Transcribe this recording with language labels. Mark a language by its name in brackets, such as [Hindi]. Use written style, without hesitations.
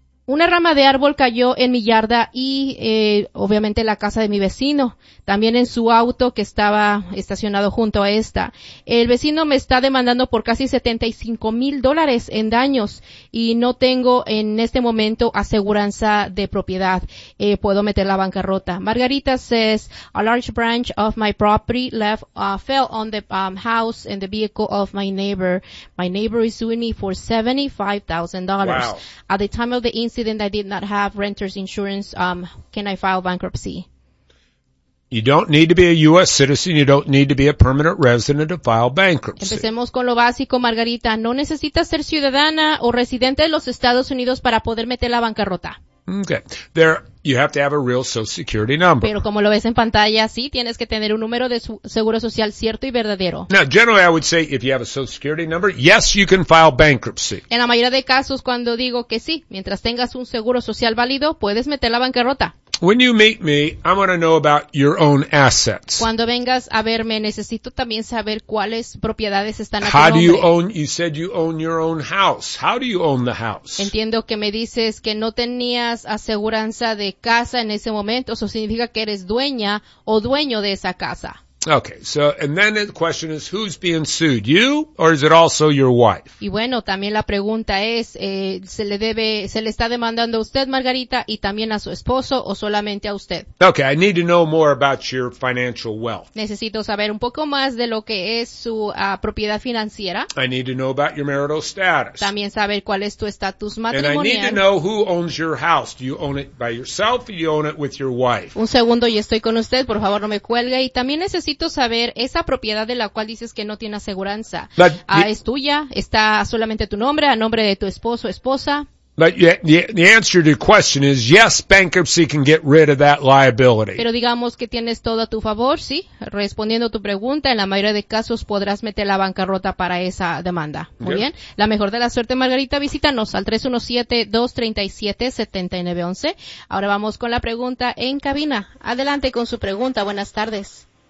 [Spanish] Una rama de árbol cayó en mi yarda y, obviamente la casa de mi vecino. También en su auto que estaba estacionado junto a esta. El vecino me está demandando por casi $75,000 en daños y no tengo en este momento aseguranza de propiedad. Puedo meter la bancarrota. [English] Margarita says, a large branch of my property left, fell on the house and the vehicle of my neighbor. My neighbor is suing me for $75,000. Wow. At the time of the incident, I did not have renter's insurance. Can I file bankruptcy? You don't need to be a U.S. citizen. You don't need to be a permanent resident to file bankruptcy. [Spanish] Empecemos con lo básico, Margarita. No necesitas ser ciudadana o residente de los Estados Unidos para poder meter la bancarrota. Okay. [English] There, you have to have a real Social Security number. [Spanish] Pero como lo ves en pantalla, sí, tienes que tener un número de seguro social cierto y verdadero. [English] Now, generally, I would say if you have a Social Security number, yes, you can file bankruptcy. [Spanish] En la mayoría de casos, cuando digo que sí, mientras tengas un seguro social válido, puedes meter la bancarrota. [English] When you meet me, I want to know about your own assets. [Spanish] Cuando vengas a verme, necesito también saber cuáles propiedades están a tu nombre. [English] How do you own? You said you own your own house. How do you own the house? [Spanish] Entiendo que me dices que no tenías aseguranza de casa en ese momento. Eso significa que eres dueña o dueño de esa casa. [English] Okay, so, and then the question is, who's being sued, you, or is it also your wife? [Spanish] Y bueno, también la pregunta es, se le está demandando a usted, Margarita, y también a su esposo, o solamente a usted. [English] Okay, I need to know more about your financial wealth. [Spanish] Necesito saber un poco más de lo que es su propiedad financiera. [English] I need to know about your marital status. [Spanish] También saber cuál es tu estatus matrimonial. [English] And I need to know who owns your house. Do you own it by yourself, or do you own it with your wife? [Spanish] Un segundo, y estoy con usted, por favor, no me cuelgue, y también necesito saber esa propiedad de la cual dices que no tiene aseguranza. ¿Es tuya? ¿Está solamente tu nombre, a nombre de tu esposo o esposa? But the answer to your question is yes, bankruptcy can get rid of that liability. Pero digamos que tienes todo a tu favor, sí. Respondiendo a tu pregunta, en la mayoría de casos podrás meter la bancarrota para esa demanda. Muy bien. La mejor de la suerte, Margarita, visítanos al 317-237-7911. Ahora vamos con la pregunta en cabina. Adelante con su pregunta. Buenas tardes.